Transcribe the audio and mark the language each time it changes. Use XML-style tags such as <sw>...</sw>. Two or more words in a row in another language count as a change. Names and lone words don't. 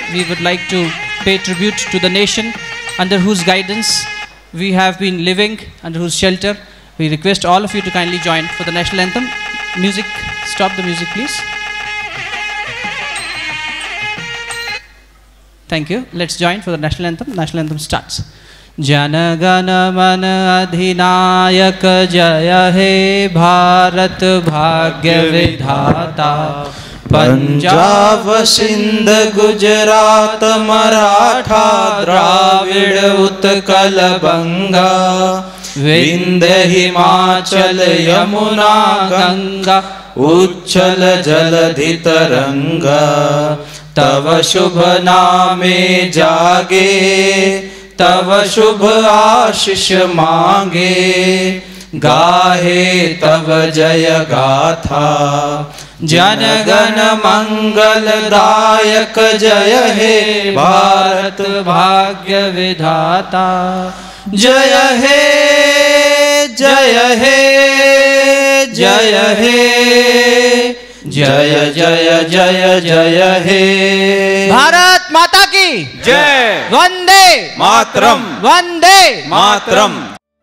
<en>We would like to pay tribute to the nation under whose guidance we have been living, under whose shelter. We request all of you to kindly join for the national anthem. Music, stop the music please. Thank you. Let's join for the national anthem. National anthem starts.</en> <bn>জন গণ মন অধিনায়ক জয় হে ভারত ভাগ্য বিধাতা পাঞ্জাব সিন্ধু গুজরাট মারাঠা দ্রাবিড় উৎকল বঙ্গ বিন্ধ্য হিমাচল যমুনা গঙ্গা উচ্ছল জলধি তরঙ্গ তব শুভ নামে জাগে তব শুভ আশিস মাগে গাহে তব জয় গাথা জন গণ মঙ্গল দায়ক জয় হে ভারত ভাগ্য বিধাতা জয় হে জয় হে জয় হে জয় জয় জয় জয় হে</bn> <hi>भारत माता की जय वंदे मातरम वंदे मातरम</hi>